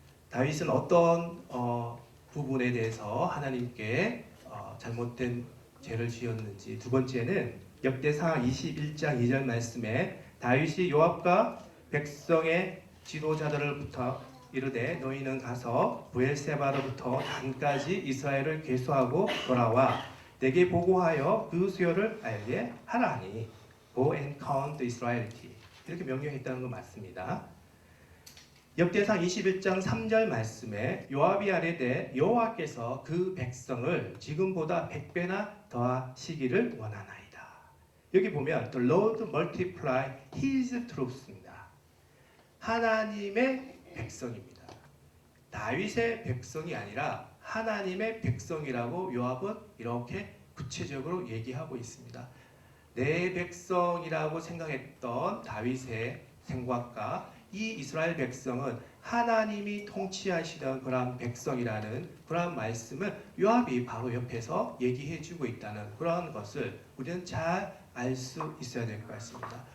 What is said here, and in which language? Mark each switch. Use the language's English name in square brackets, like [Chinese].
[Korean] 다윗은 어떤 부분에 대해서 하나님께 잘못된 죄를 지었는지, 두 번째는 역대상 21장 2절 말씀에 다윗이 요압과 백성의 지도자들로부터 이르되 너희는 가서 브엘세바로부터 단까지 이스라엘을 계수하고 돌아와 내게 보고하여 그 수요를 알게 하라니 [English] Go and count the Israelity, [Korean] 이렇게 명령했다는 거 맞습니다. 역대상 21장 3절 말씀에 요압이 아뢰되 여호와께서 그 백성을 지금보다 100배나 더하시기를 원하나이다. 여기 보면 [English] The Lord multiply His troops 입니다. [Korean] 하나님의 백성입니다. 다윗의 백성이 아니라 하나님의 백성이라고 요압은 이렇게 구체적으로 얘기하고 있습니다. 내 백성이라고 생각했던 다윗의 생각과 이 이스라엘 백성은 하나님이 통치하시던 그러한 백성이라는 그러한 말씀을 요압이 바로 옆에서 얘기해 주고 있다는 그런 것을 우리는 잘 알 수 있어야 될 것 같습니다.